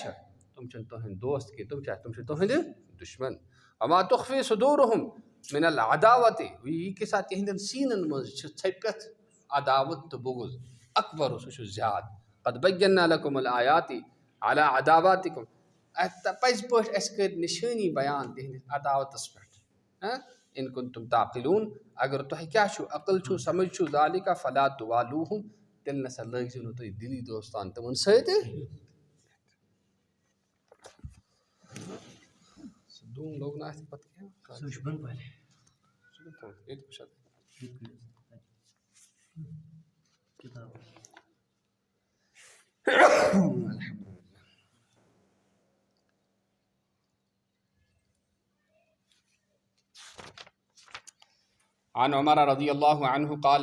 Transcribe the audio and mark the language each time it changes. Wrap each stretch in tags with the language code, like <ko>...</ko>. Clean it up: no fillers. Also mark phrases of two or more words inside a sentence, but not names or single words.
<ks>چھِ تِم چھِنہٕ تُہنٛدۍ دوست کینٛہہ تِم چھِ تُہنٛدِ دُشمن</ks> <ar>وما تخفی صدورہم من العداوت</ar> <ks>یہِ کہِ سا تِہنٛدٮ۪ن سیٖنن منٛز چھِ ژھٔپِتھ عداوت تہٕ بُغض اکبر سُہ چھُ زیادٕ</ks> <ar>قد بینا لکم الآیات علی عداواتکم</ar> <ks>پزِ پٲٹھۍ اَسہِ کٔرۍ نِشٲنی بیان تِہنٛدِس عداوتس پٮ۪ٹھ</ks> <ar>ان کنتم تعقلون</ar> <ks>اگر تۄہہِ کیٛاہ چھُو عقل چھُو سمجھ چھُو</ks> <ar>ذالِکَ فلا تُوالوٗہُم</ar> <ks>تیٚلہِ نسا لٲگزِو نہٕ تُہۍ دِلی دوستان تِمن سۭتۍ. سُہ دوٗم لوٚگ نہٕ اَتھ پتہٕ کیٚنٛہہ. ییٚتہِ وٕچھ</ks> <ar>عن عمر رضي الله عنه قال</ar>